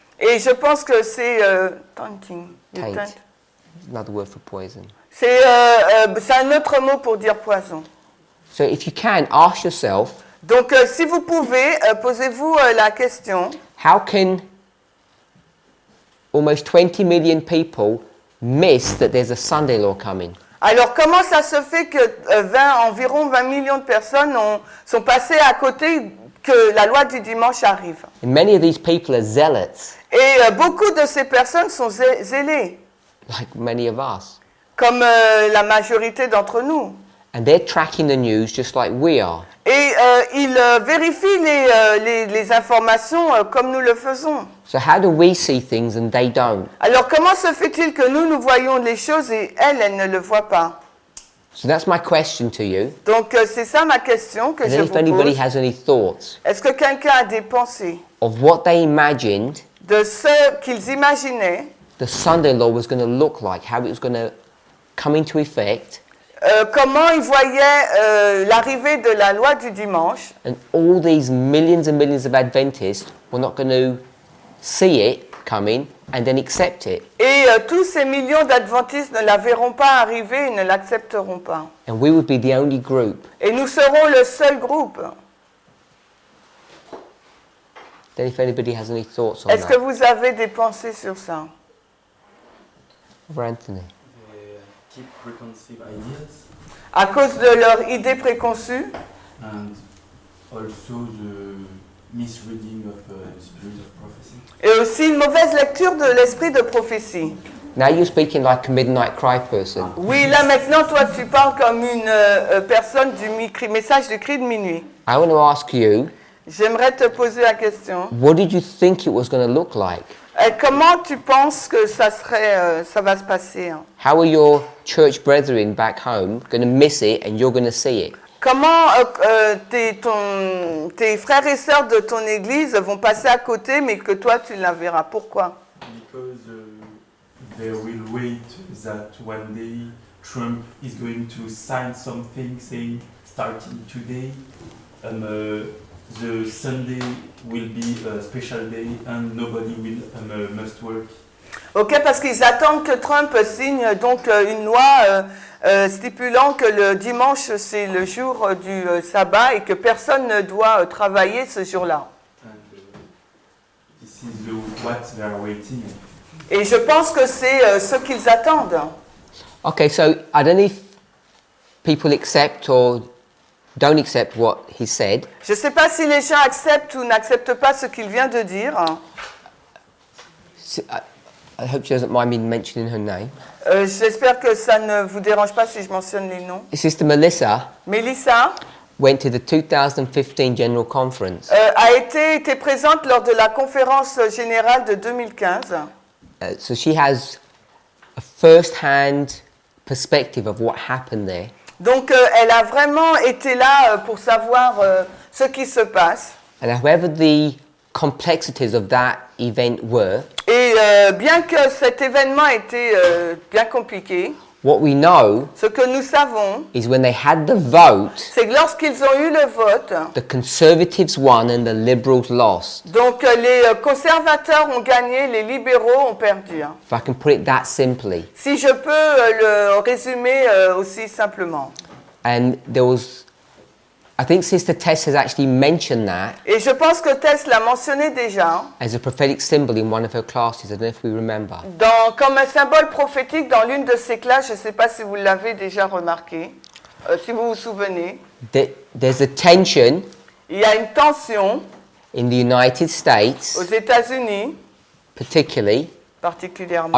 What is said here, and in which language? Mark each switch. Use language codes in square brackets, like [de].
[fr] Et je pense que c'est tainting. [en] Taint. Another word for poison. [fr] C'est un autre mot pour dire poison. [en] So if you can, ask yourself, [fr] Donc si vous pouvez, posez-vous la question, [en] how can almost 20 million people miss that there's a Sunday law coming? [fr] alors comment ça se fait que environ 20 millions de personnes sont passées à côté que la loi du dimanche arrive? [en] And many of these people are zealots, [fr] Et beaucoup de ces personnes sont zélées, [en] like many of us. [fr] comme la majorité d'entre nous. [en] And they're tracking the news just like we are. [fr] Et ils vérifient les informations comme nous le faisons. [en] So how do we see things and they don't? [fr] Alors comment se fait-il que nous voyons les choses et elles ne le voient pas? [en] So that's my question to you. [fr] Donc c'est ça ma question que [en] And [fr] je [en] then [fr] vous [en] if anybody [fr] pose. [en] has any thoughts [fr] Est-ce que quelqu'un a des pensées [en] of what they imagined [fr] de ce qu'ils imaginaient, [en] the Sunday law was going to look like, how it was going to come into effect, [fr] comment ils voyaient l'arrivée de la loi du dimanche, [en] and all these millions and millions of Adventists were not going to see it coming and then accept it. [fr] et tous ces millions d'adventistes ne la verront pas arriver et ne l'accepteront pas. [en] And we would be the only group. [fr] Et nous serons le seul groupe. [en] Then if anybody has any thoughts on [fr] Est-ce que [en] that. [fr] vous avez des pensées sur ça? [en] Over Anthony. They keep preconceived ideas [fr] À cause de leur idée préconçue [en] and also the misreading of the spirit of prophecy. [fr] et aussi une mauvaise lecture de l'esprit de prophétie. [en] Now you're speaking like a midnight cry person. [fr] Oui, là maintenant, toi, tu parles comme une personne du message du cri de minuit. [en] I want to ask you, [fr] J'aimerais te poser la question. [en] what did you think it was going to look like? [fr] Comment tu penses que ça va se passer? Hein? [en] How are your church brethren back home going to miss it and you're going to see it? [fr] Comment tes frères et sœurs de ton église vont passer à côté, mais que toi, tu la verras? Pourquoi? [en] Because they will wait that one day Trump is going to sign something saying starting today, the Sunday will be a special day and nobody will must work. [fr] Ok, parce qu'ils attendent que Trump signe donc une loi stipulant que le dimanche c'est le jour du sabbat et que personne ne doit travailler ce jour-là. [en] And this is what they are waiting. [fr] Et je pense que c'est ce qu'ils attendent. [en] Okay, so I don't know if people accept or don't accept what he said. [fr] Je ne sais pas si les gens acceptent ou n'acceptent pas ce qu'il vient de dire. [en] I hope she doesn't mind me mentioning her name. [fr] J'espère que ça ne vous dérange pas si je mentionne les noms. [en] Sister Melissa Melissa went to the 2015 General Conference. [fr] a été présente lors de la conférence générale de 2015. [en] So she has a first-hand perspective of what happened there. [fr] Donc elle a vraiment été là pour savoir ce qui se passe. [en] And however the complexities of that event were, [fr] Et bien que cet événement était bien compliqué, [en] what we know [fr] ce que nous savons, [en] is when they had the vote, [fr] c'est que lorsqu'ils ont eu le vote, [en] the Conservatives won and the Liberals lost. [fr] donc les conservateurs ont gagné, les libéraux ont perdu. [en] If I can put it that simply. [fr] Si je peux le résumer aussi simplement. [en] And there was, I think Sister Tess has actually mentioned that [fr] Et je pense que Tess l'a mentionné déjà, [en] as a prophetic symbol in one of her classes. I don't know if we remember. [fr] comme un symbole prophétique dans l'une de ses classes, je ne sais pas si vous l'avez déjà remarqué, si vous vous souvenez. [en] There's a tension [fr] Il y a une tension [en] in the United States, [fr] aux États-Unis, [en] particularly, [fr] particulièrement,